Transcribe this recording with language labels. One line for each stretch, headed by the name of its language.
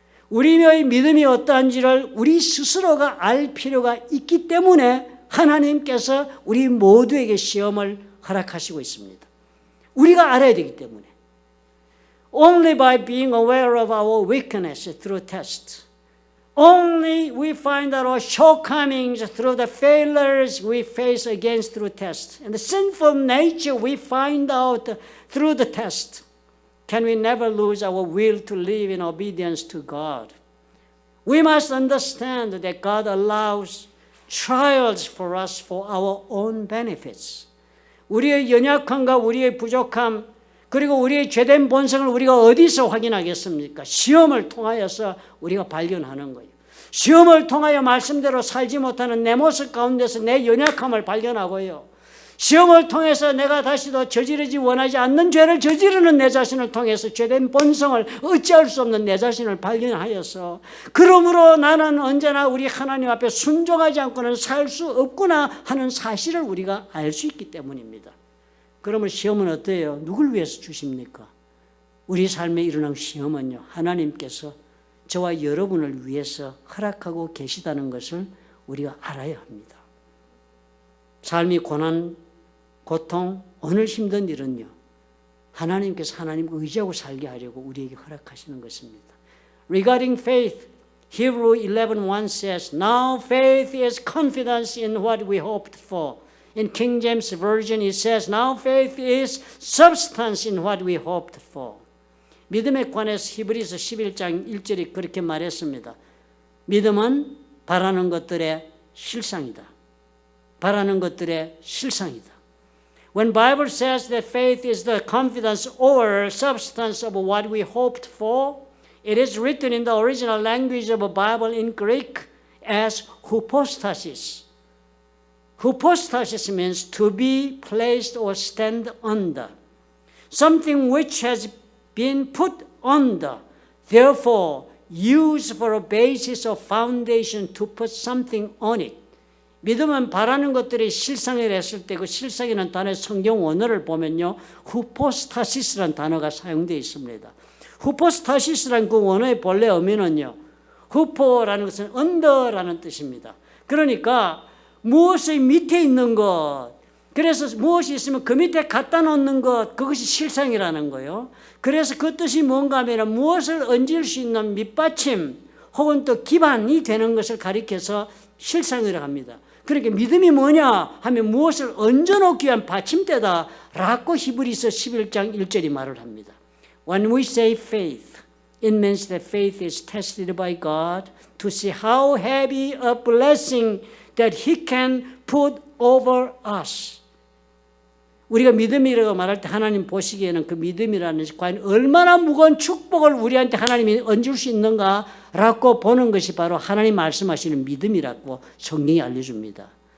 Korean: 우리의 믿음이 어떠한지를 우리 스스로가 알 필요가 있기 때문에 하나님께서 우리 모두에게 시험을 허락하시고 있습니다. 우리가 알아야 되기 때문에.
English: Only by being aware of our weakness through tests. Only we find out our shortcomings through the failures we face against through tests. And the sinful nature we find out through the test. Can we never lose our will to live in obedience to God? We must understand that God allows trials for us for our own benefits.
Korean: 우리의 연약함과 우리의 부족함, 그리고 우리의 죄된 본성을 우리가 어디서 확인하겠습니까? 시험을 통하여서 우리가 발견하는 거예요. 시험을 통하여 말씀대로 살지 못하는 내 모습 가운데서 내 연약함을 발견하고요. 시험을 통해서 내가 다시도 저지르지 원하지 않는 죄를 저지르는 내 자신을 통해서 죄된 본성을 어찌할 수 없는 내 자신을 발견하여서, 그러므로 나는 언제나 우리 하나님 앞에 순종하지 않고는 살 수 없구나 하는 사실을 우리가 알 수 있기 때문입니다. 그러면 시험은 어때요? 누굴 위해서 주십니까? 우리 삶에 일어난 시험은요, 하나님께서 저와 여러분을 위해서 허락하고 계시다는 것을 우리가 알아야 합니다. 삶이 고난, 고통, 오늘 힘든 일은요, 하나님께서 하나님과 의지하고 살게 하려고 우리에게 허락하시는 것입니다.
English: Regarding faith, Hebrew 11:1 says, Now faith is confidence in what we hoped for. In King James Version it says, Now faith is substance in what we hoped for.
Korean: 믿음에 관해서 히브리서 11장 1절이 그렇게 말했습니다. 믿음은 바라는 것들의 실상이다. 바라는 것들의 실상이다.
English: When Bible says that faith is the confidence or substance of what we hoped for, it is written in the original language of the Bible in Greek as hypostasis. Hypostasis means to be placed or stand under. Something which has been put under, therefore used for a basis or foundation to put something on it.
Korean: 믿음은 바라는 것들이 실상이 됐을 때 그 실상이라는 단어의 성경 원어를 보면요, 후포스타시스라는 단어가 사용되어 있습니다. 후포스타시스라는 그 원어의 본래 의미는요, 후포라는 것은 언더라는 뜻입니다. 그러니까 무엇이 밑에 있는 것, 그래서 무엇이 있으면 그 밑에 갖다 놓는 것, 그것이 실상이라는 거예요. 그래서 그 뜻이 뭔가 하면 무엇을 얹을 수 있는 밑받침 혹은 또 기반이 되는 것을 가리켜서 실상이라고 합니다. 그러니까 믿음이 뭐냐 하면 무엇을 얹어놓기 위한 받침대다 라고 히브리서 11장 1절이 말을 합니다.
English: When we say faith, it means that faith is tested by God to see how heavy a blessing that He can put over us.
Korean: 우리가 믿음이라고 말할 때 하나님 보시기에는 그 믿음이라는 것이 과연 얼마나 무거운 축복을 우리한테 하나님이 얹을 수 있는가라고 보는 것이 바로 하나님 말씀하시는 믿음이라고 성경이 알려줍니다.